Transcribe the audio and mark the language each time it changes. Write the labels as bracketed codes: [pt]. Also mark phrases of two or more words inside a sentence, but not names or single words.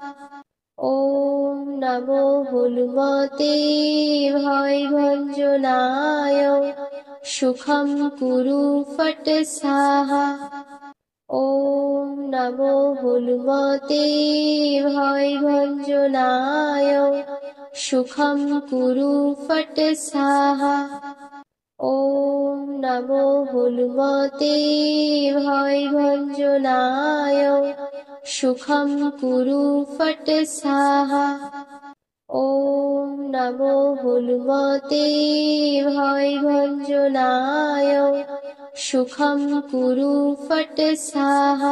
[sa] ওম নমো হনুমতে ভয় ভঞ্জনায় সুখম কুরু ফট সাহা। ওম নমো হনুমতে ভয় ভঞ্জনায় सुखं कुरु फट् स्वाहा। ॐ नमो हनुमते भयभञ्जनाय सुखं कुरु फट् स्वाहा। ॐ नमो हनुमते भयभञ्जनाय सुखं कुरु फट् स्वाहा।